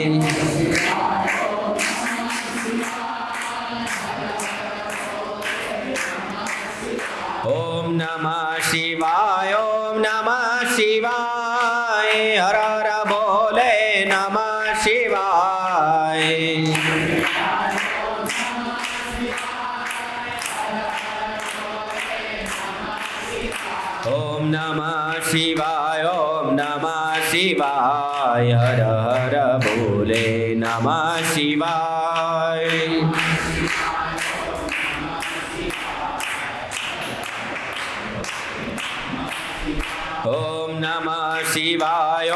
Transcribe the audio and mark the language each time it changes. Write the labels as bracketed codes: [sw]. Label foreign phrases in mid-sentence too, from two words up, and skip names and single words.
[sa] ॐ नमः शिवाय, ॐ नमः शिवाय, हर हर बोले नमः शिवाय। ॐ नमः शिवाय, ॐ ઓમ નમઃ શિવાય. હર હર ભોલે નમઃ શિવાય. ઓમ નમઃ શિવાય.